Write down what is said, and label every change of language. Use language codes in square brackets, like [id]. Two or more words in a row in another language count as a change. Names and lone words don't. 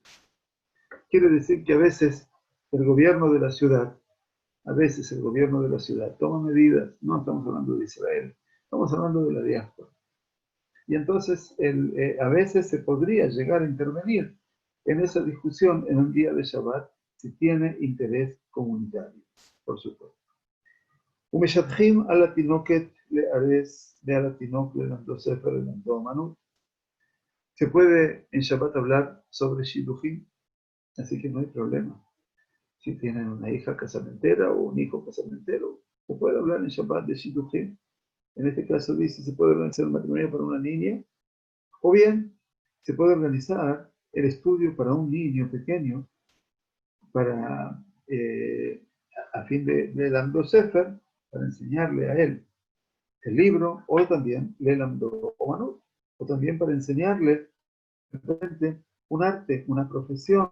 [es] Quiere decir que a veces el gobierno de la ciudad toma medidas, no estamos hablando de Israel, estamos hablando de la diáspora. Y entonces a veces se podría llegar a intervenir en esa discusión en un día de Shabbat si tiene interés comunitario, por supuesto. [he] ומשטחים על התינוקת לארס ועל התינוק ללמדו ספר ללמדו אומנות. [es] Se puede en Shabbat hablar sobre shidduchim, así que no hay problema. Si tienen una hija casamentera o un hijo casamentero, se puede hablar en Shabbat de shidduchim. En este caso dice, se puede organizar un matrimonio para una niña, o bien se puede organizar el estudio para un niño pequeño, para, a fin de [he] ללמדו ספר, [es] para enseñarle a él el libro, o también [he] ללמדו אומנות, [es] o también para enseñarle repente, un arte, una profesión.